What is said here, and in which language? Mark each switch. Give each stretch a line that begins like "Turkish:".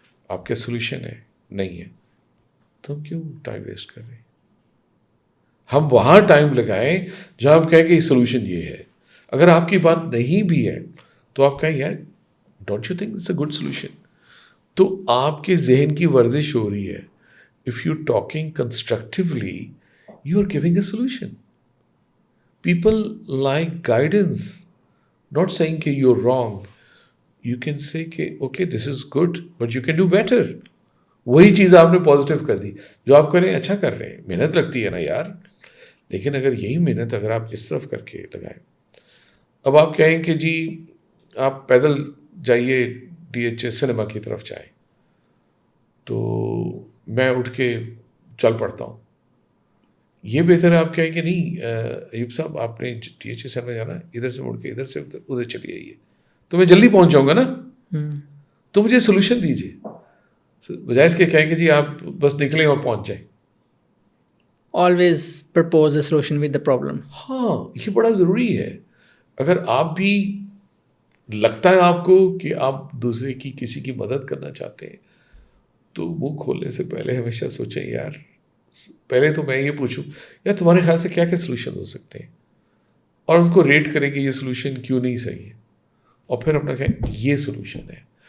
Urdu: آپ کے سلوشن ہے, نہیں ہے, تو ہم کیوں ٹائم ویسٹ کر رہے ہیں. ہم وہاں ٹائم لگائیں جہاں ہم کہیں کہ یہ سلوشن یہ ہے. اگر آپ کی بات نہیں بھی ہے تو آپ کہیں یار
English: Don't you think it's a good solution.
Urdu: تو آپ کے ذہن کی ورزش ہو رہی ہے.
English: If you talking constructively you are giving a solution. People like guidance, not saying کہ you are wrong. You can say کہ okay this is good but you can do better.
Urdu: وہی چیز آپ نے پازیٹیو کر دی جو آپ کریں اچھا کر رہے ہیں. محنت لگتی ہے نا یار, لیکن اگر یہی محنت اگر آپ اس طرف کر کے لگائیں. اب آپ کہیں کہ جی آپ پیدل جائیے DHA سنیما کی طرف جائیں, تو میں اٹھ کے چل پڑتا ہوں. یہ بہتر ہے آپ کہیں کہ نہیں ایوب صاحب آپ نے DHA سنیما جانا ہے, ادھر سے مڑ کے ادھر سے ادھر چلی آئیے, تو میں جلدی پہنچ جاؤں گا نا. تو مجھے سلوشن دیجیے, بجائے اس کے کہیں کہ جی آپ بس نکلیں اور پہنچ جائیں.
English: Always propose a solution with the problem.
Urdu: ہاں یہ بڑا ضروری ہے. اگر آپ بھی لگتا ہے آپ کو کہ آپ دوسرے کی کسی کی مدد کرنا چاہتے ہیں تو منہ کھولنے سے پہلے ہمیشہ سوچیں یار, پہلے تو میں یہ پوچھوں یار تمہارے خیال سے کیا کیا سلوشن ہو سکتے ہیں, اور اس کو ریٹ کریں کہ یہ سلوشن کیوں نہیں صحیح ہے, اور پھر اپنا کہیں یہ سلوشن ہے.